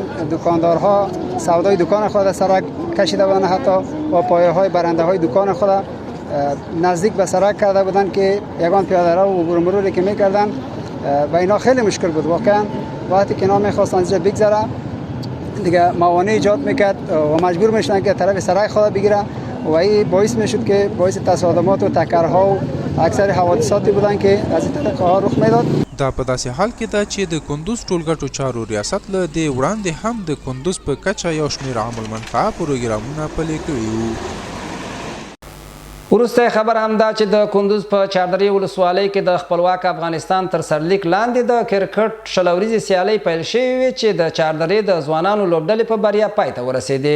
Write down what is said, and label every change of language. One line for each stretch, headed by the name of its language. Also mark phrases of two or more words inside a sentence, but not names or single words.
Persian: دکاندارها سودای دکان خود سرک کشیده بودند، حتی با پایه های برنده های دکان خود نزدیک به سرک کرده بودند که یگان پیاده رو و عبور مروری که میکردن و اینا خیلی مشکل بود. واقعا وقتی که اینا میخواستن اینجا بگذره دیگه موانع ایجاد میکرد و مجبور میشدن که طرف سرک خود بگیره و این باعث میشد که باعث تصادمات و تکرها و اکثر حوادثاتی بودن که از این طریقه ها رخ میداد.
Pashto: دا په داسې حال کې ده چې د کندوز ټولګټو چارو ریاست له دې وړاندې هم د کندوز په کچه یو شمېر عاملمنفعه پروګرامونه پلي کړي وو. وروسته خبر هم دا چې د کندوز په چاردرې ولسوالۍ کې د خپلواک افغانستان تر سرلیک لاندې د کرکټ شلوریزې سیالۍ پیل شوې وې چې د چاردرې د ځوانانو لوبډلې په بریا پای ته ورسېدې.